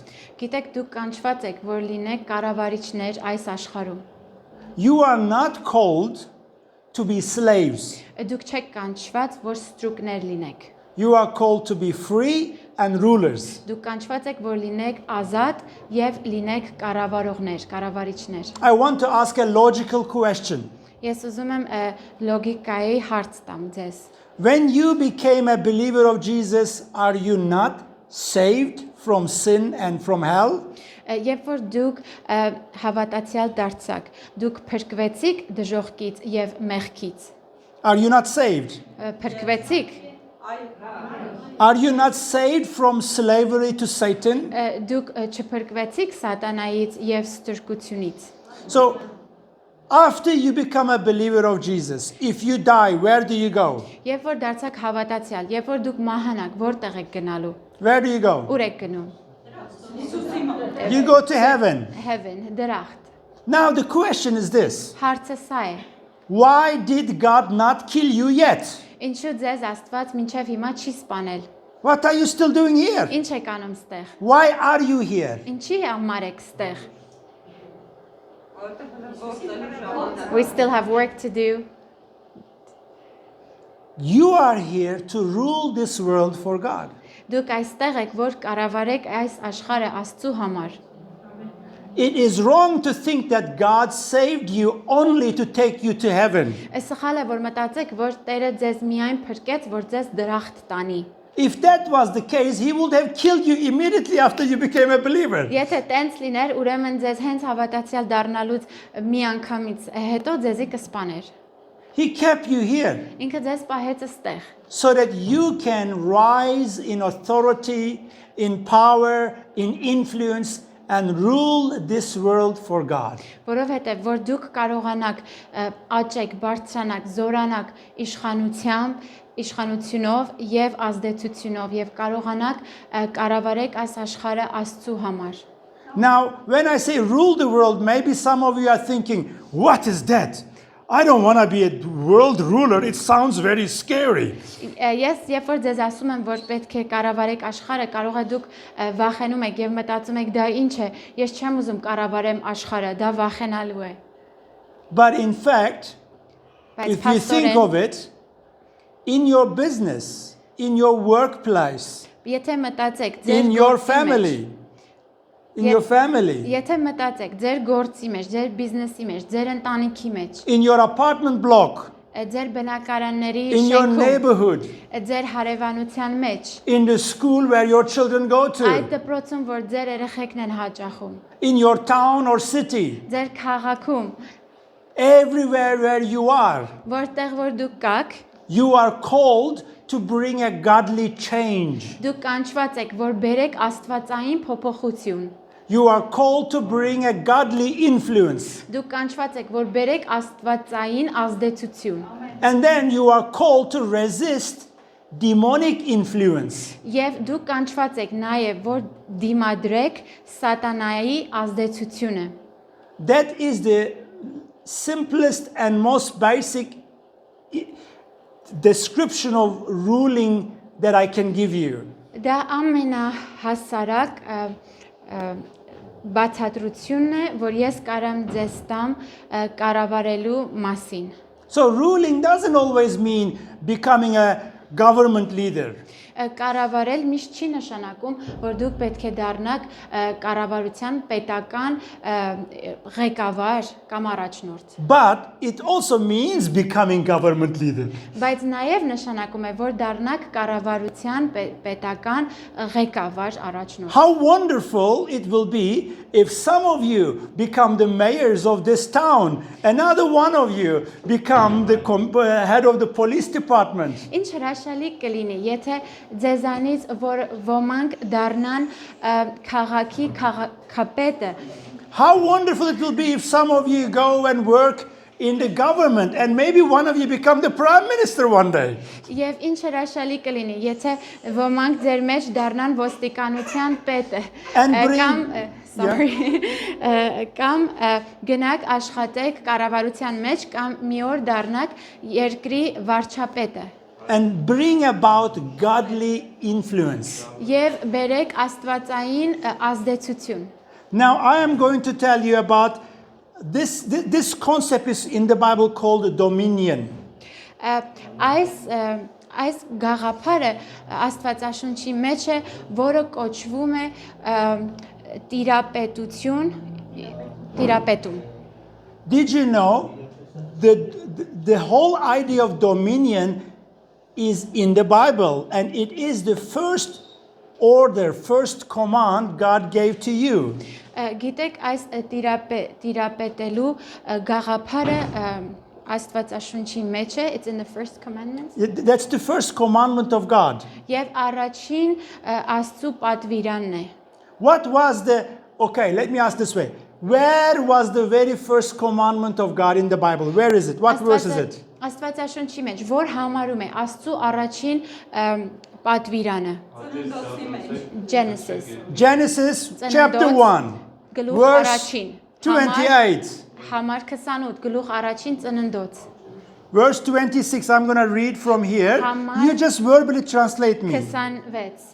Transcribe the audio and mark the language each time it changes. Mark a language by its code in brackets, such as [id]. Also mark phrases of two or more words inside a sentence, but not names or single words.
[hy] Գիտեք դուք կանչված եք, որ լինեք կառավարիչներ այս աշխարհում։ [en] You are not called to be slaves. [hy] Դուք չեք կանչված, որ ստրուկներ լինեք։ [en] You are called to be free and rulers. [hy] Դուք կանչված եք, որ լինեք ազատ եւ լինեք կառավարողներ, կառավարիչներ։ [en] I want to ask a logical question. [hy] Ես ուզում եմ լոգիկայի հարց տամ ձեզ։ [en] when you became a believer of Jesus, are you not saved from sin and from hell? [hy] Երբ որ դուք հավատացյալ դարձաք, դուք փրկվեցիք դժոխքից եւ մեղքից։ [en] Are you not saved? [hy] Փրկվեցիք։ [en] Are you not saved from slavery to Satan? [hy] Դուք չփրկվեցիք սատանայից եւ ստրկությունից։ [en] So, after you become a believer of Jesus, if you die, where do you go? [hy] Երբ որ դարձաք հավատացյալ, երբ որ դուք մահանաք, որտեղ եք գնալու։ [en] Where do you go? [hy] Ուր եք գնում։ [en] You go to heaven. [hy] Heaven, դրախտ։ [en] Now, the question is this. [hy] Հարցը սա է. [en] Why did God not kill you yet? [hy] Ինչու ձեզ Աստված մինչև հիմա չի սպանել։ [en] What are you still doing here? [hy] Ինչ եք անում ստեղ։ [en] Why are you here? [hy] Ինչի համար եք ստեղ։ [en] We still have work to do. You are here to rule this world for God. [hy] Դուք այստեղ եք, որ կառավարեք այս աշխարհը Աստծո համար։ [en] It is wrong to think that God saved you only to take you to heaven. [hy] Սխալ է, որ մտածեք, որ Տերը ձեզ միայն փրկեց, որ ձեզ դրախտ տանի։ [en] If that was the case, He would have killed you immediately after you became a believer. [hy] Եթե տենց լիներ, ուրեմն ձեզ հենց հավատացյալ դառնալուց մի անգամից հետո ձեզի կսպաներ։ [en] He kept you here [hy] Ինքը ձեզ պահեց այստեղ, [en] so that you can rise in authority, in power, in influence, and rule this world for God. [hy] որովհետև որ դուք կարողանաք աճեք, բարձրանաք, զորանաք իշխանությունով եւ ազդեցությունով եւ կարողանաք կառավարեք այս աշխարհը Աստծո համար։ [en] Now, when I say rule the world, maybe some of you are thinking, what is that? I don't want to be a world ruler. It sounds very scary. [hy] Ես երբ որ ձեզ ասում եմ, որ պետք է կառավարեք աշխարհը, կարող է դուք վախենում եք եւ մտածում եք դա ինչ է։ Ես չեմ ուզում կառավարեմ աշխարհը, դա վախենալու է։ [en] But in fact, [hy] Բայց [en] if you think of it, in your business, in your workplace, [hy] եթե մտածեք ձեր [en] in your [hy] գործի մեջ, [en] family, in your family, [hy] Եթե մտածեք ձեր գործի մեջ, ձեր բիզնեսի մեջ, ձեր ընտանիքի մեջ, [en] in your apartment block, [hy] ձեր բնակարանների [en] in your [hy] շենքում, [en] neighborhood, [hy] ձեր հարևանության մեջ, [en] in the school where your children go [hy] այդ [en] to, [hy] դպրոցում, որ ձեր երեխեքն են հաճախում, [en] in your town or city, [hy] ձեր քաղաքում, [en] everywhere where you are, [hy] որտեղ որ դուք կաք, [en] you are called to bring a godly change. [hy] դուք կանչված եք, որ բերեք աստվածային փոփոխություն։ [en] You are called to bring a godly influence. [hy] Դուք կանչված եք, որ բերեք աստվածային ազդեցություն։ [en] And then you are called to resist demonic influence. [hy] Եվ դուք կանչված եք նաև, որ դիմադրեք սատանայի ազդեցությունը։ [en] That is the simplest and most basic description of ruling that I can give you. [hy] Դա ամենահասարակ բացատրությունն է, որ ես կարամ ձեզ տամ կառավարելու մասին։ [en] So ruling doesn't always mean becoming a government leader. [hy] Կառավարել միշտ չի նշանակում, որ դուք պետք է դառնաք կառավարության պետական ղեկավար կամ առաջնորդ։ [en] But it also means becoming government leader. [hy] Բայց նաև նշանակում է, որ դառնաք կառավարության պետական ղեկավար առաջնորդ։ [en] How wonderful it will be if some of you become the mayors of this town, another one of you become the head of the police department. [hy] Ինչ հրաշալի կլինի, եթե ձեզանից որ ոմանք դառնան քաղաքի քաղաքապետը։ [en] How wonderful it will be if some of you go and work in the government and maybe one of you become the prime minister one day. [hy] Եվ ինչ հրաշալի կլինի, եթե ոմանք ձեր մեջ դառնան ոստիկանության պետը կամ կամ գնաք աշխատեք կառավարության մեջ կամ մի օր դառնաք երկրի վարչապետը։ [en] And bring about godly influence. [hy] Եվ բերեք աստվածային ազդեցություն։ [en] Now I am going to tell you about this concept is in the Bible called dominion. [hy] Այս գաղափարը Աստվածաշունչի մեջ է, որը կոչվում է տիրապետություն, տիրապետում։ [en] Did you know the whole idea of dominion is in the Bible, and it is the first order, first command God gave to you. [hy] Գիտեք, այս տիրապետելու գաղափարը Աստվածաշունչի մեջ է, [en] it's in the first commandments. That's the first commandment of God. [hy] Եվ առաջին Աստծո պատվիրանն է։ [en] What was okay, let me ask this way. Where was the very first commandment of God in the Bible? Where is it? What verse is it? [hy] Աստվածաշունչի մեջ որ համարում է Աստծո առաջին պատվիրանը։ Genesis [en] chapter 1 [hy] գլուխ [en] verse [hy] առաջին 28. Համար 28 գլուխ առաջին ծննդոց [en] Verse 26, I'm going to read from here. [hy] Համար [en] You just verbally translate me. 26